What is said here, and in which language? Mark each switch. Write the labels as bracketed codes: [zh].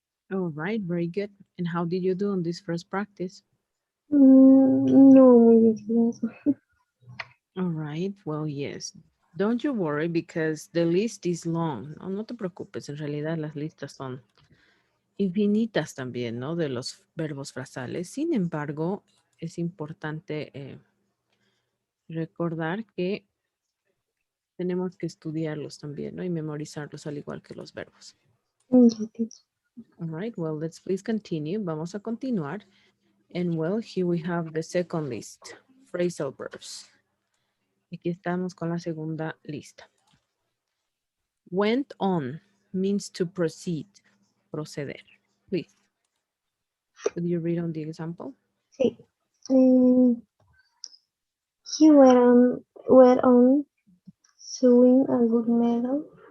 [en] All right, very good. And how did you do on this first practice? [es] No, muy bien. [en] All right, well, yes. Don't you worry because the list is long. [es] No, no te preocupes, en realidad las listas son infinitas también, ¿no? De los verbos frasales. Sin embargo, es importante recordar que tenemos que estudiarlos también, ¿no? Y memorizarlos al igual que los verbos. [en] Yeah, teacher. All right, well, let's please continue. [es] Vamos a continuar. [en] And well, here we have the second list, phrasal verbs. [es] Aquí estamos con la segunda lista. [en] Went on means to proceed, proceder. Please, could you read on the example? [es] Sí. [en] Mm, he went on sewing a good medal.